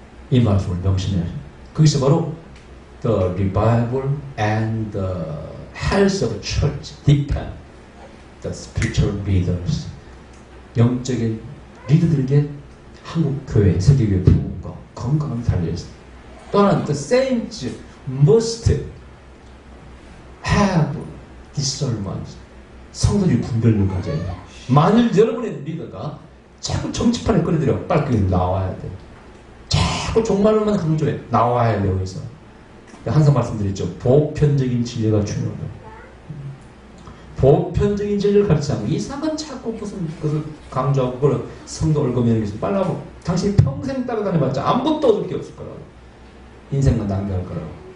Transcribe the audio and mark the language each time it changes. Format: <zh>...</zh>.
<ko>이 말씀을 명심해야 돼. 그것이 바로</ko> <en>the revival and the health of the church depend the spiritual leaders.</en> <ko>영적인 리더들에게 한국 교회, 세계 교회 부흥과 건강함이 달려있습니다. 또 하나는</ko> <en>the saints must have discernment.</en> <ko>성도들이 분별력을 가져야 돼요. 만일 여러분의 리더가 자꾸 정치판에 끌어들여 빨리 나와야 돼. 자꾸 종말만 강조해. 나와야 돼요. 여기서 항상 말씀드렸죠. 보편적인 진리가 중요하다. 보편적인 진리를 가르치지 않고 이상한 자꾸 무슨 것을 강조하고 그걸 성도 얽어매는 것을 빨라고 당신이 평생 따라다녀봤자 아무것도 얻을 게 없을 거라고. 인생만 낭비할 거라고.</ko>